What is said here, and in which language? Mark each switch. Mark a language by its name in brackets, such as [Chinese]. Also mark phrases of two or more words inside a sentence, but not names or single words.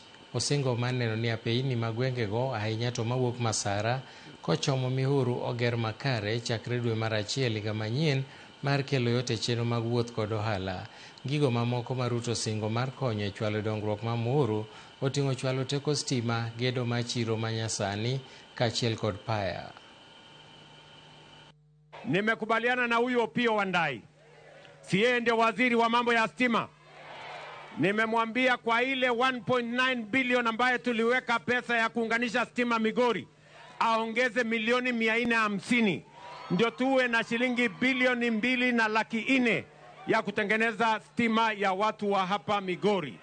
[Luo (Kenya and Tanzania)] Osingo mar neno ni apeini mag gwengego ahinya to mawuok Masara kochomo Mihuru oger makare chakre dwe mar 1 higa manyien mar kelo yot e chenro mag wuoth kod ohala. Gigo mamoko ma Ruto singo mar konyo e chwalo dongruok ma Muhuru oting'o chwalo teko stima, gedo mar chiro manyasani kaachiel kod paya. [Swahili] Nimekubaliana na huyo Opiyo Wandayi, si yeye ndio waziri wa mambo ya stima. Nimemwambia kwa ile 1.9 billion ambaye tuliweka pesa ya kuunganisha stima Migori, aongeze milioni 450 ndio tuwe na shilingi bilioni 2.4 ya kutengeneza stima ya watu wa hapa Migori.